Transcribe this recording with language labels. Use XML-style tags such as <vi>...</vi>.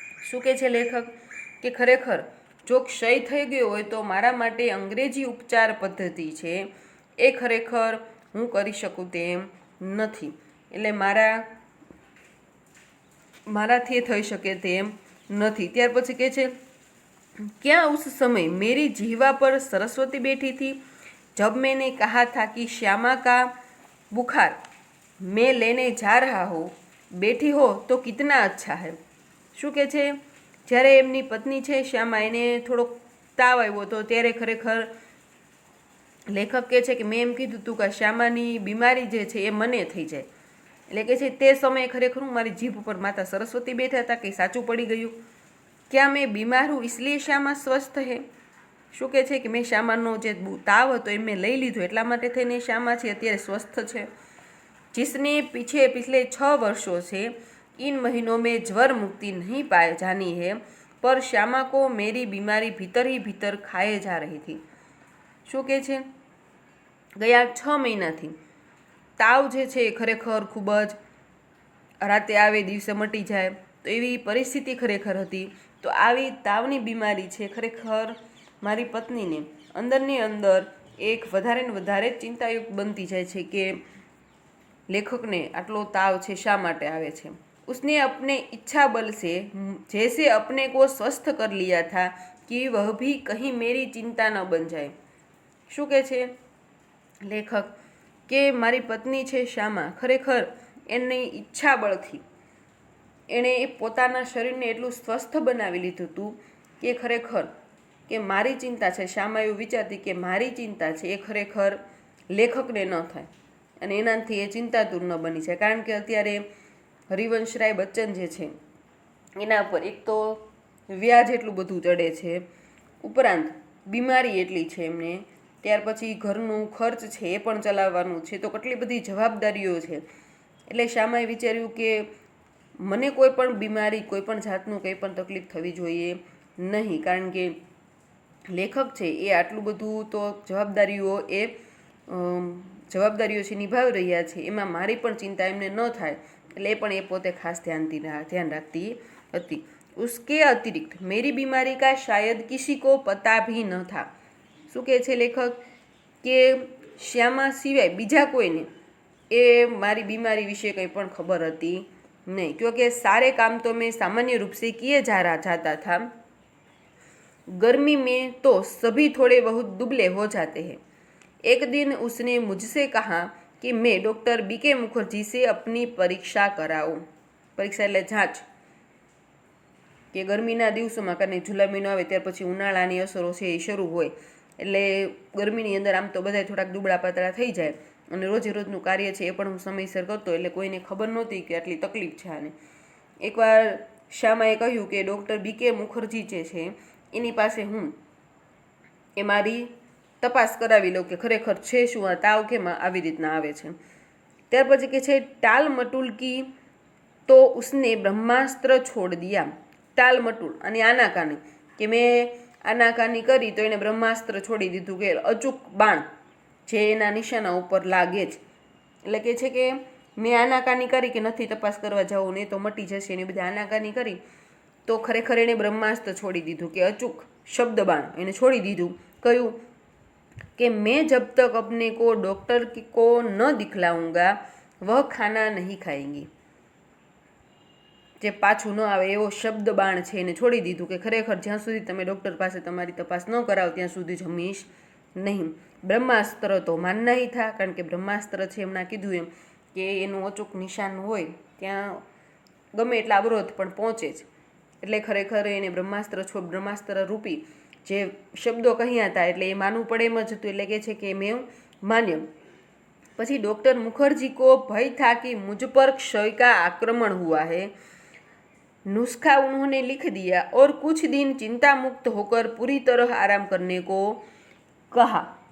<gu>શું કહે છે લેખક કે ખરેખર જો ક્ષય થઈ ગયો હોય તો મારા માટે અંગ્રેજી ઉપચાર પદ્ધતિ છે એ ખરેખર હું કરી શકું તેમ નથી, એટલે મારાથી થઈ શકે તેમ નથી. ત્યાર પછી કહે છે</gu> <hi>क्या उस समय मेरी जीवा पर सरस्वती बैठी थी जब मैंने कहा था कि श्यामा का बुखार मैं लेने जा रहा हूँ, बैठी हो तो कितना अच्छा है.</hi> <gu>શું કહે છે, જ્યારે એમની પત્ની છે શ્યામા એને થોડોક તાવ આવ્યો હતો ત્યારે ખરેખર લેખક કહે છે કે મેં એમ કીધું હતું કે શ્યામાની બીમારી જે છે એ મને થઈ જાય, એટલે કે છે તે સમયે ખરેખર હું મારી જીભ ઉપર માતા સરસ્વતી બેઠા હતા કે સાચું પડી ગયું.</gu> <hi>क्या मैं बीमार हूँ इसलिए श्यामा स्वस्थ है.</hi> <gu>શું કહે છે કે મેં શ્યામાનો જે તાવ હતો એ મેં લઈ લીધો એટલા માટે થઈને શ્યામા છે અત્યારે સ્વસ્થ છે.</gu> <hi>जिसने पिछले 6 वर्षों से इन महीनों में ज्वर मुक्ति नहीं पाए जानी है पर श्यामा को मेरी बीमारी भीतर ही भीतर खाए जा रही थी.</hi> <gu>શું કહે છે, ગયા 6 મહિનાથી તાવ જે છે એ ખરેખર ખૂબ જ રાતે આવે દિવસે મટી જાય તો એવી પરિસ્થિતિ ખરેખર હતી. તો આવી તાવની બીમારી છે ખરેખર મારી પત્નીને અંદરની અંદર એક વધારે ને વધારે ચિંતાયુક્ત બનતી જાય છે કે લેખકને આટલો તાવ છે શા માટે આવે છે.</gu> <hi>उसने अपने इच्छा बल से जैसे अपने को स्वस्थ कर लिया था कि वह भी कहीं मेरी चिंता न बन जाए.</hi> <gu>શું કહે છે લેખક કે મારી પત્ની છે શ્યામા ખરેખર એની ઈચ્છા બળથી એણે પોતાના શરીરને એટલું સ્વસ્થ બનાવી લીધું હતું કે ખરેખર કે મારી ચિંતા છે, શ્યામા એવું વિચારતી કે મારી ચિંતા છે એ ખરેખર લેખકને ન થાય અને એનાથી એ ચિંતાતુર ન બની છે. કારણ કે અત્યારે હરિવંશરાય બચ્ચન જે છે એના પર એક તો વ્યાજ એટલું બધું ચડે છે, ઉપરાંત બીમારી એટલી છે એમને, ત્યાર પછી ઘરનું ખર્ચ છે એ પણ ચલાવવાનું છે, તો કેટલી બધી જવાબદારીઓ છે. એટલે શ્યામાએ વિચાર્યું કે મને કોઈ પણ બીમારી કોઈ પણ જાતનું કંઈ પણ તકલીફ થવી જોઈએ નહીં, કારણ કે લેખક છે એ આટલું બધું તો જવાબદારીઓ છે નિભાવી રહ્યા છે, એમાં મારી પણ ચિંતા એમને ન થાય એટલે એ પણ એ પોતે ખાસ ધ્યાન રાખતી હતી.</gu> <hi>उसके अतिरिक्त मेरी बीमारी का शायद किसी को पता भी न था.</hi> <gu>શું કહે છે લેખક કે શ્યામા સિવાય બીજા કોઈને એ મારી બીમારી વિશે કંઈ પણ ખબર હતી</gu> <hi>नहीं, क्योंकि सारे काम तो मैं सामान्य रूप से किए जाता था. गर्मी में तो सभी थोड़े बहुत दुबले हो जाते हैं. एक दिन उसने मुझसे कहा कि मैं डॉक्टर बीके मुखर्जी से अपनी परीक्षा कराऊं.</hi> <gu>परीक्षा એટલે જાંચ, કે ગરમીના દિવસોમાં કારણ જુલાઈ મહિનો આવે ત્યાર પછી ઉનાળાની અસરો છે એ શરૂ હોય એટલે ગરમીની અંદર આમ તો બધા થોડાક દુબળા પાતળા થઈ જાય અને રોજે રોજનું કાર્ય છે એ પણ હું સમયસર કરતો એટલે કોઈને ખબર નહોતી કે આટલી તકલીફ છે આને. એકવાર શ્યામાએ કહ્યું કે ડૉક્ટર બીકે મુખર્જી જે છે એની પાસે હું એ મારી તપાસ કરાવી લઉં કે ખરેખર છે શું આ તાવ કેમ આવી રીતના આવે છે. ત્યાર પછી કે છે</gu> <hi>ટાલ મટુલ કી तो उसने ब्रह्मास्त्र छोड़ दिया।</hi> <gu>टाल मटूल અને આનાકાની, કે મેં આનાકાની કરી તો એને બ્રહ્માસ્ત્ર છોડી દીધું, કે અચૂક બાણ જે એના નિશાના ઉપર લાગે જ. એટલે કે છે કે મેં આનાકાની કરી કે નથી તપાસ કરવા જવું, નહીં તો મટી જશે, એને બધા આનાકાની કરી તો ખરેખર એણે બ્રહ્માસ્ત્ર છોડી દીધું, કે અચૂક શબ્દ બાણ એને છોડી દીધું. કયું?</gu> <hi>કે મેં જબ તક अपने को डॉक्टर को न दिखलाऊंगा वह खाना नहीं खाएंगी.</hi> <gu>જે પાછું ન આવે એવો શબ્દ બાણ છે એને છોડી દીધું, કે ખરેખર જ્યાં સુધી તમે ડૉક્ટર પાસે તમારી તપાસ ન કરાવો ત્યાં સુધી જમીશ નહીં. બ્રહ્માસ્ત્ર તો</gu> <hi>માનના ही था,</hi> <gu>કારણ કે બ્રહ્માસ્ત્ર છે એમણે કીધું એમ કે એનું અચૂક નિશાન હોય ત્યાં ગમે એટલા અવરોધ પણ પહોંચે જ. એટલે ખરેખર એને બ્રહ્માસ્ત્ર રૂપી જે શબ્દો કહ્યા હતા એટલે એ માનવું પડે એમ જ હતું. એટલે કે છે કે મેં માન્યમ.</gu> <hi>પછી डॉक्टर मुखर्जी को भय था कि मुझ पर क्षय का आक्रमण हुआ है. नुस्खा उन्होंने लिख दिया और कुछ दिन चिंता मुक्त होकर पूरी तरह आराम करने को कहा.</hi>